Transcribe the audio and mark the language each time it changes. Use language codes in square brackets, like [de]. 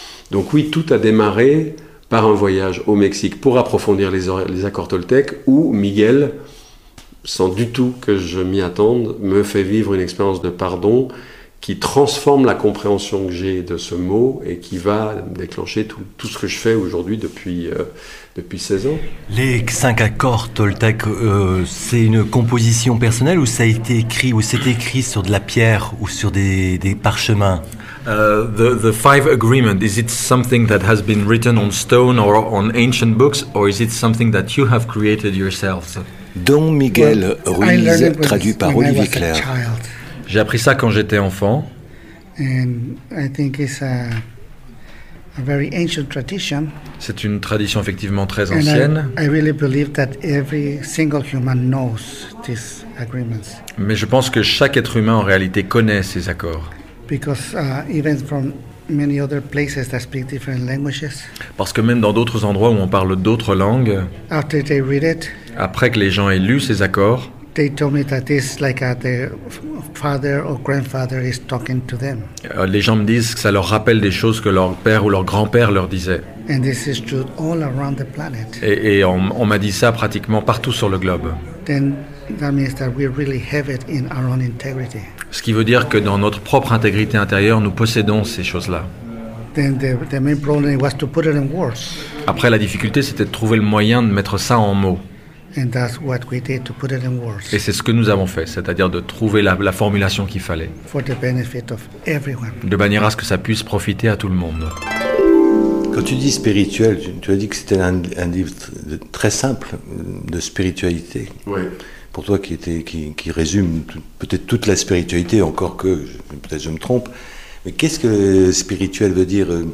[fr] Donc oui, tout a démarré par un voyage au Mexique pour approfondir les accords Toltec, où Miguel, sans du tout que je m'y attende, me fait vivre une expérience de pardon qui transforme la compréhension que j'ai de ce mot et qui va déclencher tout ce que je fais aujourd'hui depuis 16 ans. Les cinq accords Toltec, c'est une composition personnelle ou ça a été écrit ou c'est écrit sur de la pierre ou sur des parchemins? [en] The five agreement, is it something that has been written on stone or on ancient books, or is it something that you have created yourselves? [fr] Don Miguel Ruiz, traduit par Olivier Claire. J'ai appris ça quand j'étais enfant. [en] And I think it's a very ancient tradition. [fr] C'est une tradition effectivement très ancienne. [en] And I really believe that every single human knows these agreements. [fr] Mais je pense que chaque être humain en réalité connaît ces accords. [en] Because even from many other places that speak different languages. [fr] Parce que même dans d'autres endroits où on parle d'autres langues. [en] After they read it. [fr] Après que les gens aient lu ces accords. [en] They told me that this like their father or grandfather is talking to them. [fr] Les gens me disent que ça leur rappelle des choses que leur père ou leur grand-père leur disait. [en] And this is true all around the planet. [fr] Et on m'a dit ça pratiquement partout sur le globe. [en] Then that means that we really have it in our own integrity. [fr] Ce qui veut dire que dans notre propre intégrité intérieure, nous possédons ces choses-là. [en] Then the main problem was to put it in words. [fr] Après, la difficulté, c'était de trouver le moyen de mettre ça en mots. [en] And that's what we did, to put it in words. [fr] Et c'est ce que nous avons fait, c'est-à-dire de trouver la formulation qu'il fallait. [en] For the benefit of everyone. [fr] De manière à ce que ça puisse profiter à tout le monde. Quand tu dis spirituel, tu as dit que c'était un livre très simple de spiritualité. Oui. Pour toi qui résume peut-être toute la spiritualité, encore que peut-être je me trompe, mais qu'est-ce que spirituel veut dire?